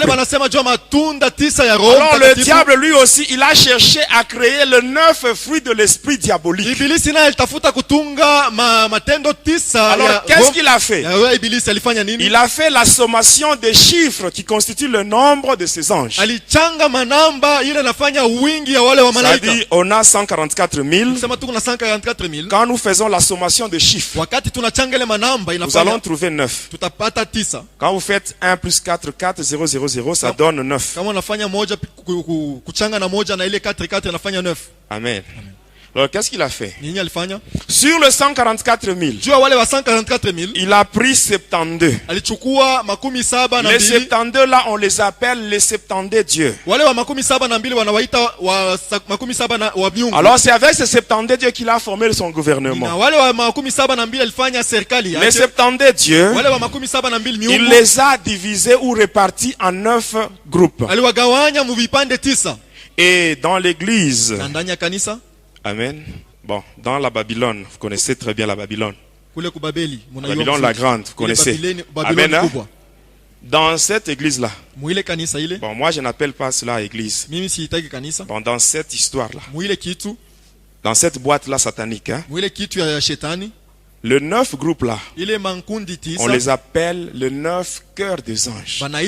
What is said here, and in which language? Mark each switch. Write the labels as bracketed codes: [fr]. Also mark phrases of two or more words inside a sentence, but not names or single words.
[fr] Alors le diable lui aussi, il a cherché à créer le 9 fruits de l'esprit diabolique. Alors qu'est-ce qu'il a fait? Il a fait la sommation des chiffres qui constituent le nombre de ces anges. [sw] kuchanga manamba ile nafanya wingi ya wale wa malaika. [fr] Ça dit, on a 144 000. [sw] Sema tuko na 144,000. [fr] Quand nous faisons la sommation de chiffres, [sw] Wakati tunachanga ile manamba [fr] nous [sw] inafanya [fr] allons trouver 9. [sw] tutapata 9. [fr] Quand vous faites 1 plus 4, 4, 0, 0, 0, ça donne 9. [sw] Kama unafanya moja kuchanga na moja na ile 4 inafanya 9. Amen. [fr] Alors qu'est-ce qu'il a fait? [sw] Nini alifanya? [fr] Sur le 144 000, [sw] juu wale wa 144,000 [fr] il a pris 72. [sw] alichukua 72. [fr] Les 72 là, on les appelle les 72 dieux. [sw] Wale wa 72 wanawaita wa 70 wa miungu. [fr] Alors c'est avec ces 72 dieux qu'il a formé son gouvernement. [sw] Na wale wa 72 alifanya serikali yake. [fr] Les 72 dieux, [sw] wale wa 72 miungu, [fr] il les a divisés ou répartis en 9 groupes. [sw] Aliwagawanya mu vipande 9. [fr] Et dans l'église, [sw] ndani ya kanisa, amen. [fr] Bon, dans la Babylone, vous connaissez très bien la Babylone. [sw] Kule ku Babeli, [fr] Babylone la grande, vous connaissez. Amen. Hein? Dans cette église-là, bon, moi je n'appelle pas cela église. Bon, dans cette histoire-là, dans cette boîte-là satanique, hein, le 9 groupes là, on les appelle le 9 cœurs des anges.